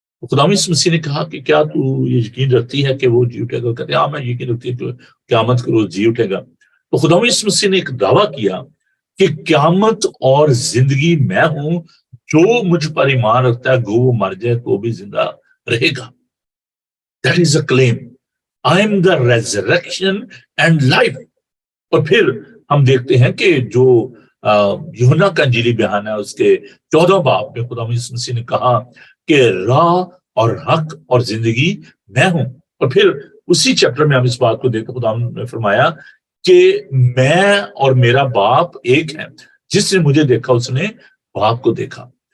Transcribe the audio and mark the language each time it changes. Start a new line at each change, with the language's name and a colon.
Urdu: خدا مسیح نے کہا کہ کیا تو یہ یقین رکھتی ہے کہ وہ جی اٹھے گا؟ کہتے ہاں میں یقین رکھتی ہوں کہ قیامت کے روز جی اٹھے گا. تو خدا مسیح نے ایک دعویٰ کیا کہ قیامت اور زندگی میں ہوں، جو مجھ پر ایمان رکھتا ہے گو وہ مر جائے تو بھی زندہ رہے گا.
English: That is a claim. I am the resurrection and life.
Urdu: اور پھر ہم دیکھتے ہیں کہ جو یوحنا کا انجیلی بیان ہے، اس کے 14 باب میں خدا مسیح نے کہا کہ راہ اور حق اور زندگی میں ہوں. اور پھر اسی چیپٹر میں ہم اس بات کو دیکھ خدا نے فرمایا کہ میں اور میرا باپ ایک ہے، جس نے مجھے دیکھا اس نے باپ کو دیکھا.